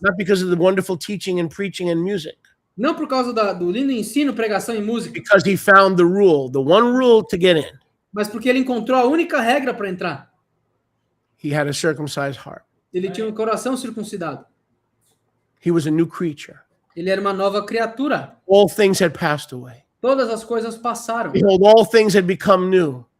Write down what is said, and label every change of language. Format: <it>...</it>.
<en>Not because of the wonderful teaching and preaching and music.</en> <pt>Não por causa do lindo ensino, pregação e música.</pt> <en>Because he found the rule, the one rule to get in.</en> <pt>Mas porque ele encontrou a única regra para entrar.</pt> <en>He had a circumcised heart.</en> <pt>Ele tinha um coração circuncidado.</pt> <en>He was a new creature.</en> <pt>Ele era uma nova criatura.</pt> <en>All things had passed away.</en> <pt>Todas as coisas passaram.</pt> <en>Behold, all things had become new.</en>